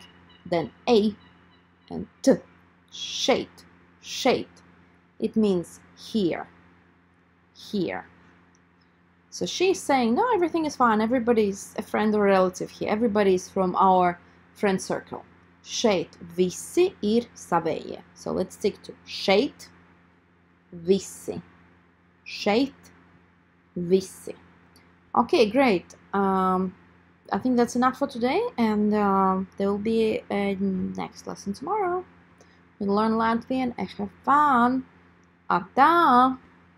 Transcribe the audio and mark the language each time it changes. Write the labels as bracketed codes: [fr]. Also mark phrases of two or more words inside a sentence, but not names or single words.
[en] Then a and t. Shade. Shade. It means here. Here. So she's saying, no, everything is fine. Everybody's a friend or relative here. Everybody's from our friend circle. [lv] Šeit visi ir savējie. [en] So let's stick to [lv] šeit visi. Šeit visi. [en] Okay, great. I think that's enough for today, and there will be a next lesson tomorrow. We'll learn Latvian and have fun. [lv] Atā!